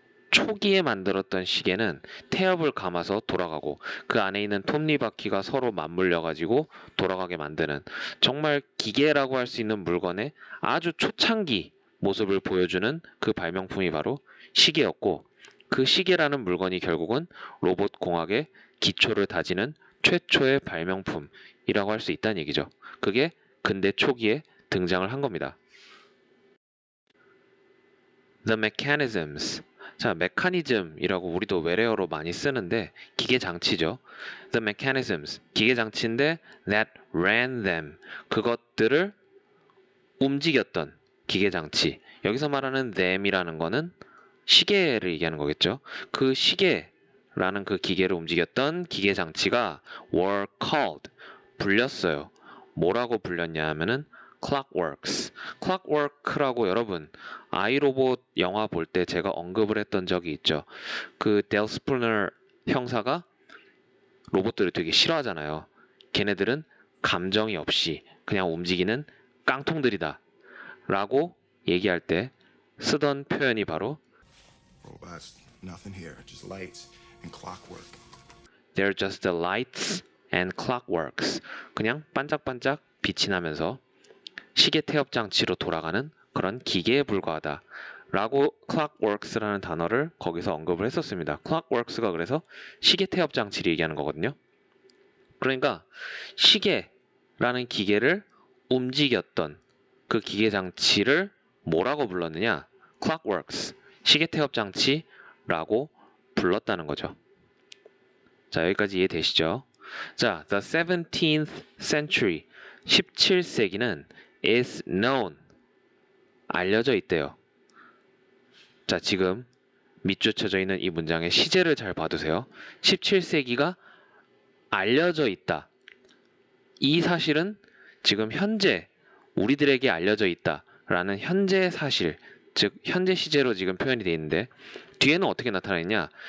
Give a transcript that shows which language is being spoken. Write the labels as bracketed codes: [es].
[ko] 초기에 만들었던 시계는 태엽을 감아서 돌아가고 그 안에 있는 톱니바퀴가 서로 맞물려 가지고 돌아가게 만드는 정말 기계라고 할 수 있는 물건의 아주 초창기 모습을 보여주는 그 발명품이 바로 시계였고, 그 시계라는 물건이 결국은 로봇 공학의 기초를 다지는 최초의 발명품이라고 할 수 있다는 얘기죠. 그게 근대 초기에 등장을 한 겁니다. [en] The mechanisms. [ko] 자, 메커니즘이라고 우리도 외래어로 많이 쓰는데 기계 장치죠. [en] The mechanisms. [ko] 기계 장치인데 [en] that ran them. [ko] 그것들을 움직였던 기계 장치. 여기서 말하는 them이라는 거는 시계를 얘기하는 거겠죠. 그 시계라는 그 기계를 움직였던 기계 장치가 [en] were called. [ko] 불렸어요. 뭐라고 불렸냐 하면은 clockworks. clockwork라고 여러분 아이로봇 영화 볼 때 제가 언급을 했던 적이 있죠. 그 델 스푸너 형사가 로봇들을 되게 싫어하잖아요. 걔네들은 감정이 없이 그냥 움직이는 깡통들이다 라고 얘기할 때 쓰던 표현이 바로 [en] Robots, nothing here, just lights and clockwork. They're just the lights and clockworks. [ko] 그냥 반짝반짝 빛이 나면서 시계 태엽 장치로 돌아가는 그런 기계에 불과하다. 라고 clockworks라는 단어를 거기서 언급을 했었습니다. clockworks가 그래서 시계 태엽 장치를 얘기하는 거거든요. 그러니까 시계라는 기계를 움직였던 그 기계 장치를 뭐라고 불렀느냐? clockworks, 시계 태엽 장치라고 불렀다는 거죠. 자, 여기까지 이해되시죠? [en] 자, the 17th century, [ko] 17세기는 [en] is known, [ko] 알려져 있대요. 자, 지금 밑줄 쳐져 있는 이 문장의 시제를 잘 봐두세요. 17세기가 알려져 있다. 이 사실은 지금 현재 우리들에게 알려져 있다라는 현재 사실, 즉 현재 시제로 지금 표현이 되어 있는데 뒤에는 어떻게 나타나느냐?